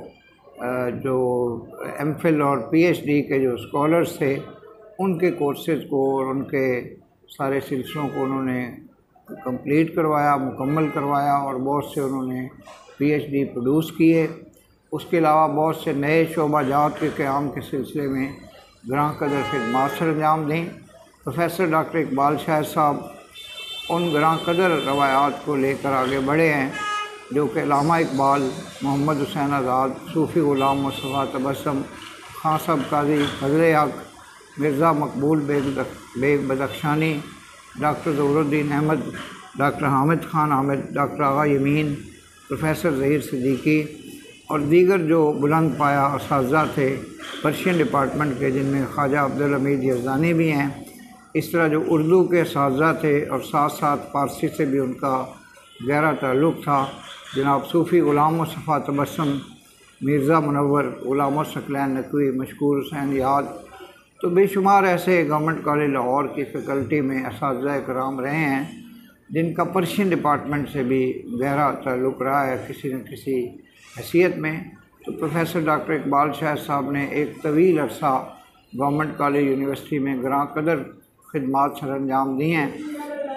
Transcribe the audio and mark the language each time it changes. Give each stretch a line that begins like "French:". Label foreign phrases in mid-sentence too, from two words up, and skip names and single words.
Urdu: MPhil اور PhD کے جو اسکالرز تھے ان کے کورسز کو اور ان کے سارے سلسلوں کو انہوں نے کمپلیٹ کروایا، مکمل کروایا اور بہت سے انہوں نے PhD پروڈیوس کیے. اس کے علاوہ بہت سے نئے شعبہ جات کے قیام کے سلسلے میں گراں قدر خدمات سر انجام دی. پروفیسر ڈاکٹر اقبال شاہد صاحب ان گراں قدر روایات کو لے کر آگے بڑھے ہیں جو کہ علامہ اقبال, محمد حسین آزاد، صوفی غلام مصطفیٰ تبسم، خان صاحب قاضی فضل حق، مرزا مقبول بیگ بدخشانی، ڈاکٹر ظفرالدین احمد، ڈاکٹر حامد خان حامد، ڈاکٹر آغا یمین، پروفیسر ظہیر صدیقی اور دیگر جو بلند پایہ اساتذہ تھے پرشین ڈیپارٹمنٹ کے، جن میں خواجہ عبدالحمید یزدانی بھی ہیں. اس طرح جو اردو کے اساتذہ تھے اور ساتھ ساتھ فارسی سے بھی ان کا گہرا تعلق تھا، جناب صوفی غلام مصطفیٰ تبسم، مرزا منور، غلام ثقلین نقوی، مشکور حسین یاد، تو بے شمار ایسے گورنمنٹ کالج لاہور کی فیکلٹی میں اساتذہ کرام رہے ہیں جن کا پرشین ڈیپارٹمنٹ سے بھی گہرا تعلق رہا ہے کسی نہ کسی حیثیت میں. تو پروفیسر ڈاکٹر اقبال شاہد صاحب نے ایک طویل عرصہ گورنمنٹ کالج یونیورسٹی میں گراں قدر خدمات سر انجام دی ہیں.